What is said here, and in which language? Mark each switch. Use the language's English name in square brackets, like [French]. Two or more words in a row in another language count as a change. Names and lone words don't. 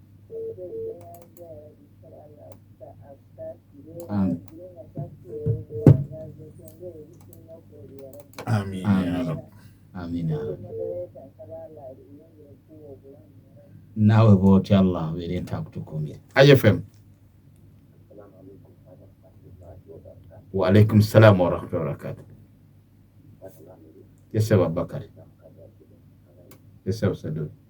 [Ganda] Amin. Amin. Nawe bw'otya Allah abeere ntakutukumira. IFM. [Arabic] وعليكم السلام ورحمة الله وبركاته. [English] Yes, sir, Bakari. Yes, sir, Sadu.